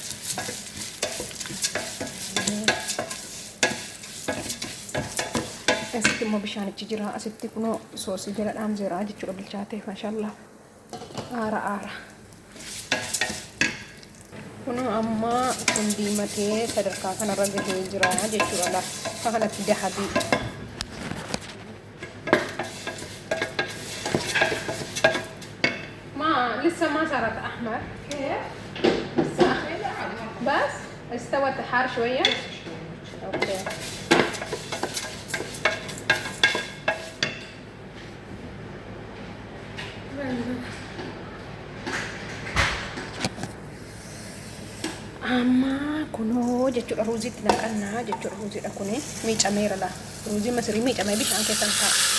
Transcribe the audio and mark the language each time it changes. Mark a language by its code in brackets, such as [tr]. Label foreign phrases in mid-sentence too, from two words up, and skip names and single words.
[om] Asitti immoo bishaanichi jira. Asitti kunoo soosii jala dhaamseera jechuudha bilchaatee maashaallah. Aara. Kunoo amma kun diimatee sadarkaa kanarra gahee jira jechuudha. Lafa kanatti dahabii. [ar] لسه ما صارت أحمر. كيف؟ لسه بس استوت حار شوية. أوكي. [om] Amma kunoo jechuudha ruuziitti naqannaa jechuudha ruuziidha kuni miicameera la ruuzii masirii miicamee bishaan keessan ta'a.